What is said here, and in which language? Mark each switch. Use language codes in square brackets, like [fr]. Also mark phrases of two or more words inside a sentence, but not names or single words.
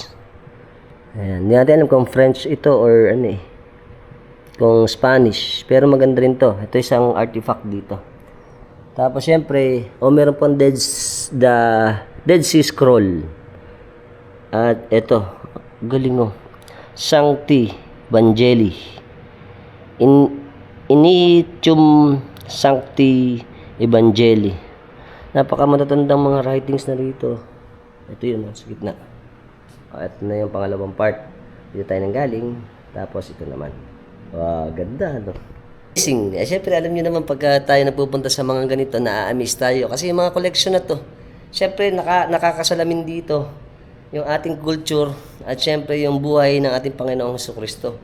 [tl] Ayan, hindi natin alam kung French ito or kung Spanish, pero maganda rin to. Ito isang artifact dito. Tapos syempre, meron pang Dead Sea Scroll. At ito, galing oh. [la] Sancti Vangeli. Initium Sancti Evangelii. [tl] Napakamatatandang mga writings na rito. Ito yun, sa gitna. Ito na yung pangalawang part. Dito tayo nang galing. Tapos ito naman. Wow, ganda, no? Amazing. Siyempre, alam niyo naman pagka tayo napupunta sa mga ganito, na-amaze tayo. Kasi yung mga collection na to, siyempre, nakakasalamin dito yung ating culture at siyempre yung buhay ng ating Panginoong Jesucristo.